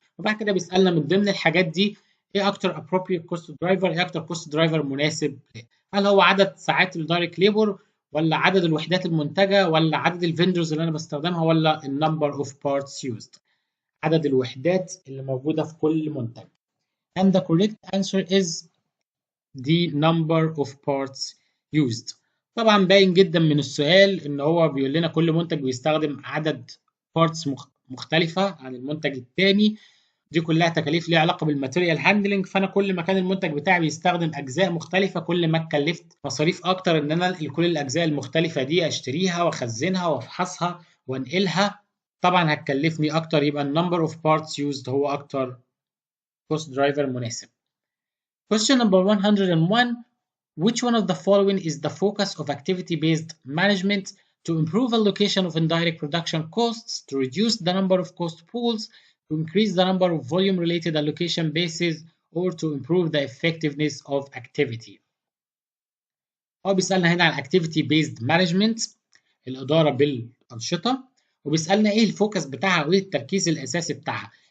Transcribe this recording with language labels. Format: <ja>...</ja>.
<ar>وبعد كده بيسالنا من ضمن الحاجات دي ايه اكتر</ar> <en>appropriate cost driver،</en> <ar>ايه اكتر cost driver مناسب، هل هو عدد ساعات الدايركت ليبر، ولا عدد الوحدات المنتجه، ولا عدد الفندرز اللي انا بستخدمها، ولا النمبر اوف بارتس يوزد، عدد الوحدات اللي موجوده في كل منتج.</ar> <en>And the correct answer is the number of parts used.</en> <ar>طبعا باين جدا من السؤال ان هو بيقول لنا كل منتج بيستخدم عدد بارتس مختلفه عن المنتج الثاني، دي كلها تكاليف ليها علاقه بالماتيريال هاندلنج، فانا كل ما كان المنتج بتاعي بيستخدم اجزاء مختلفه كل ما اتكلفت مصاريف اكتر ان انا انقل كل الاجزاء المختلفه دي، اشتريها واخزنها وافحصها وانقلها، طبعا هتكلفني اكتر، يبقى النمبر اوف بارتس يوزد هو اكتر cost driver مناسب.</ar> <en>Question number 101. Which one of the following is the focus of activity-based management to improve allocation of indirect production costs, to reduce the number of cost pools, to increase the number of volume-related allocation bases, or to improve the effectiveness of activity?</en> <ar>هو بيسألنا هنا عن activity-based management، الإدارة بالأنشطة، وبيسألنا إيه الفوكس بتاعها وإيه التركيز الأساسي بتاعها.</ar>